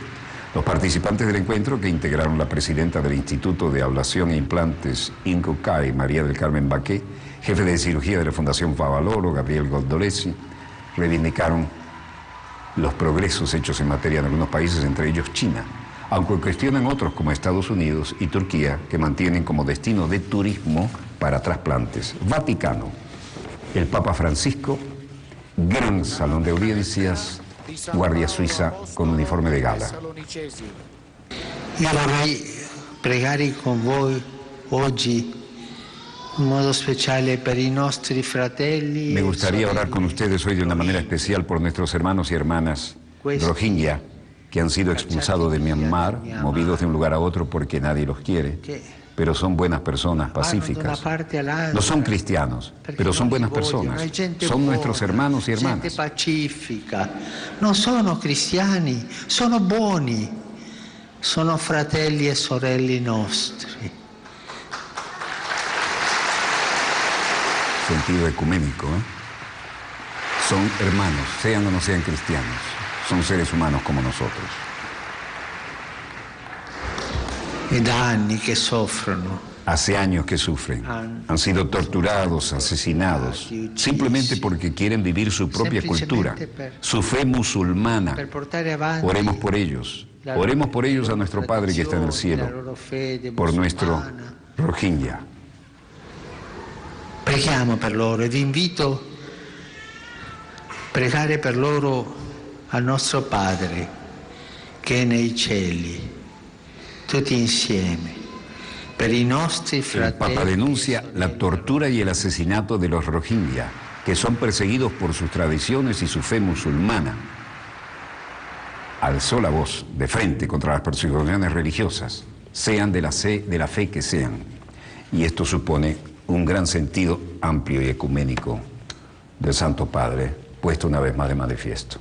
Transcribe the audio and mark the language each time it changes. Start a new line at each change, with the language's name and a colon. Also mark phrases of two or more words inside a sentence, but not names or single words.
Spanish: Los participantes del encuentro, que integraron la presidenta del Instituto de Ablación e Implantes, INCUCAI, María del Carmen Baqué, jefe de cirugía de la Fundación Favaloro, Gabriel Goldolesi, reivindicaron los progresos hechos en materia en algunos países, entre ellos China, aunque cuestionan otros como Estados Unidos y Turquía, que mantienen como destino de turismo para trasplantes. Vaticano, el Papa Francisco, gran salón de audiencias, guardia suiza con uniforme de gala.
Italian: Io vorrei pregare con voi oggi in modo speciale per i nostri fratelli.
Spanish: Me gustaría orar con ustedes hoy de una manera especial por nuestros hermanos y hermanas Rohingya que han sido expulsados de Myanmar, movidos de un lugar a otro porque nadie los quiere, pero son buenas personas pacíficas. No son cristianos, pero son buenas personas. Son nuestros hermanos y hermanas.
Italian: Gente pacifica. Non sono cristiani, sono buoni. Sono fratelli e sorelle nostri.
Spanish: Sentido ecuménico, ¿eh? Son hermanos, sean o no sean cristianos. Son seres humanos como nosotros.
Italian: E da anni che soffrono.
Spanish: Hace años que sufren. Han sido torturados, asesinados, simplemente porque quieren vivir su propia cultura, su fe musulmana. Oremos por ellos. Oremos por ellos a nuestro Padre que está en el cielo, por nuestro Rohingya.
Italian: Preghiamo per loro e vi invito a pregare per loro al nostro Padre che è nei cieli, tutti insieme, per i nostri
Spanish: El
Italian: fratelli.
Spanish: Papa denuncia la tortura y el asesinato de los Rohingya, que son perseguidos por sus tradiciones y su fe musulmana. Alzó la voz de frente contra las persecuciones religiosas, sean de la fe que sean. Y esto supone un gran sentido amplio y ecuménico del Santo Padre, puesto una vez más de manifiesto.